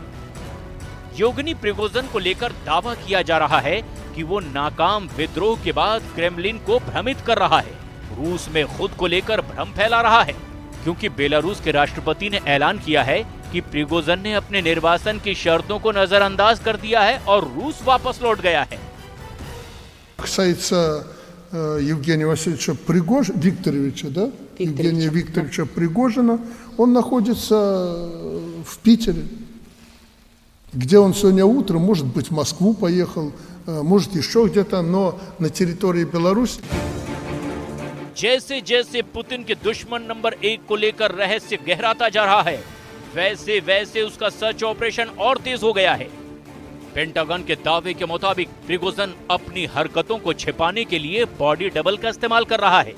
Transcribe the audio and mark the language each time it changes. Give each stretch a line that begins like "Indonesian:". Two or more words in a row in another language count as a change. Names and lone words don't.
Hindi: योवगेनी प्रिगोजिन को लेकर दावा किया जा रहा है कि वो नाकाम विद्रोह के बाद क्रेमलिन को भ्रमित कर रहा है, रूस में खुद को लेकर भ्रम फैला रहा है, क्योंकि बेलारूस के राष्ट्रपति ने ऐलान किया है कि प्रिगोजिन ने अपने निर्वासन की शर्तों को नजरअंदाज कर दिया है और रूस वापस लौट गया है।
Russian: Касается Евгения Васильевича Викторовича, да? Евгения Викторовича Пригожина, он находится в Питере, где он сегодня утром, может быть, в Москву поехал, может, еще где-то, но на территории Беларуси.
Hindi: जैसे जैसे पुतिन के दुश्मन नंबर 1 को लेकर रहस्य गहराता जा रहा है, वैसे वैसे उसका
English: search operation
Hindi: और तेज हो गया है। पेंटागन के दावे के मुताबिक प्रिगोजिन अपनी हरकतों को छिपाने के लिए
English: body double
Hindi: का इस्तेमाल कर रहा है।